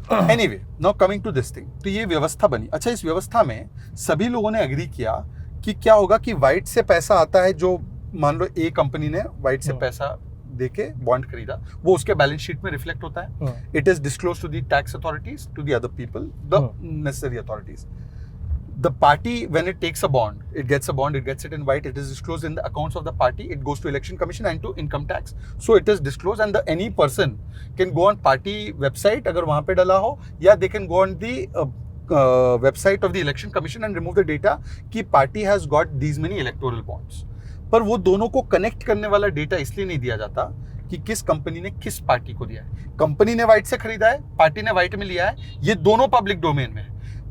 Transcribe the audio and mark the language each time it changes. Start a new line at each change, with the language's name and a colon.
English: anyway, now coming to this thing,
Hindi: तो ये व्यवस्था बनी। अच्छा, इस व्यवस्था में सभी लोगों ने एग्री किया कि क्या होगा कि व्हाइट से पैसा आता है, जो मान लो ए कंपनी ने व्हाइट से पैसा देके बॉन्ड खरीदा, वो उसके बैलेंस शीट में रिफ्लेक्ट होता है.
English: It is disclose to the tax authorities, to the other people, the necessary authorities. The party, when it takes a bond, it gets a bond, it gets it in white, it is disclosed in the accounts of the party, it goes to election commission and to income tax. So it is disclosed, and any person can go on party website
Hindi: अगर वहाँ पे डला हो,
English: या they can go on the website of the election commission and remove the data कि party has got these many electoral bonds.
Hindi: पर वो दोनों को कनेक्ट करने वाला डेटा इसलिए नहीं दिया जाता कि किस कंपनी ने किस पार्टी को दिया है. कंपनी ने व्हाइट से खरीदा है, पार्टी ने व्हाइट में लिया है, ये दोनों पब्लिक डोमेन में है.